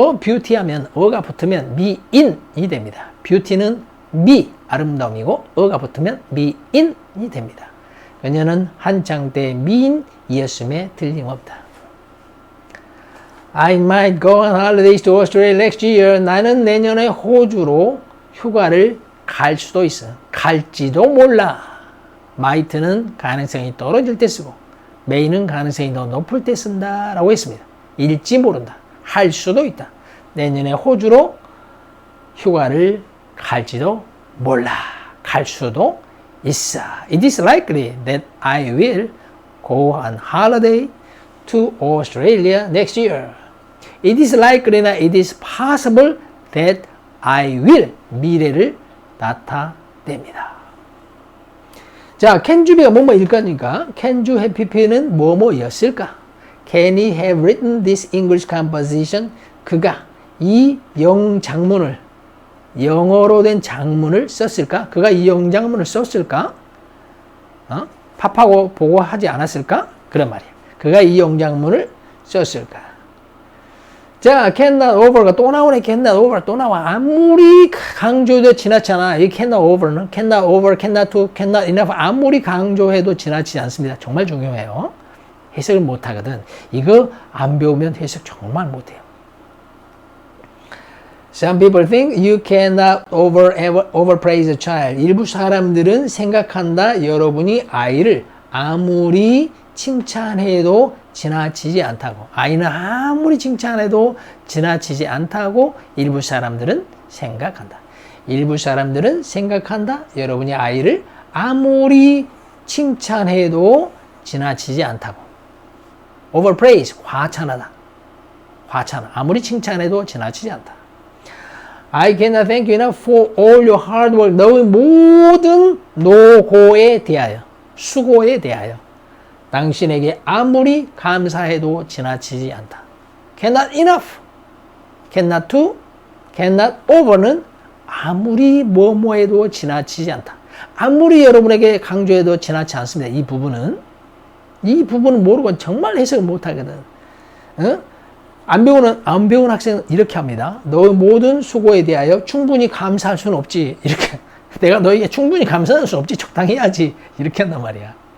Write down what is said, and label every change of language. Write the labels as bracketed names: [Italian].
[Korean] beauty 하면 어가 붙으면 미인이 됩니다. beauty는 아름다움이고 어가 붙으면 미인이 됩니다. 그녀는 한창 때 미인이었음에 틀림없다. [English] I might go on holidays to Australia next year. [Korean] 나는 내년에 호주로 휴가를 갈 수도 있어. 갈지도 몰라. might는 가능성이 떨어질 때 쓰고 may는 가능성이 더 높을 때 쓴다 라고 했습니다. 일지 모른다. 할 수도 있다. 내년에 호주로 휴가를 갈지도 몰라. 갈 수도 있어. [English] It is likely that I will go on holiday to Australia next year. It is likely나 it is possible that I will [Korean] 미래를 나타내는 됩니다. 자, can you be가 뭐뭐일 거니까 can you have pp는 뭐뭐였을까? [English] Can he have written this English composition? [Korean] 그가 이 영장문을 영어로 된 장문을 썼을까? 그가 이 영장문을 썼을까? 팝하고 보고 하지 않았을까? 그런 말이에요. 그가 이 영장문을 썼을까? 자, cannot over가 또 나오네. cannot over 또 나와. 아무리 강조해도 지나치잖아. 이 cannot over는 cannot over, cannot to, cannot enough 아무리 강조해도 지나치지 않습니다. 정말 중요해요. 해석을 못하거든. 이거 안 배우면 해석 정말 못해요. [English] Some people think you cannot overpraise a child. [Korean] 일부 사람들은 생각한다. 여러분이 아이를 아무리 칭찬해도 지나치지 않다고. 아이는 아무리 칭찬해도 지나치지 않다고 일부 사람들은 생각한다. 일부 사람들은 생각한다. 여러분이 아이를 아무리 칭찬해도 지나치지 않다고. overpraise, 과찬하다. 과찬. 아무리 칭찬해도 지나치지 않다. [English] I cannot thank you enough for all your hard work. [Korean] 너의 모든 노고에 대하여, 수고에 대하여. 당신에게 아무리 감사해도 지나치지 않다. Cannot enough, cannot to, cannot over는 아무리 뭐뭐해도 지나치지 않다. 아무리 여러분에게 강조해도 지나치지 않습니다. 이 부분은 모르고 정말 해석을 못하거든. 안 배운 학생은 이렇게 합니다. 너의 모든 수고에 대하여 충분히 감사할 수는 없지. 이렇게 내가 너에게 충분히 감사할 수는 없지. 적당히 해야지. 이렇게 한단 말이야.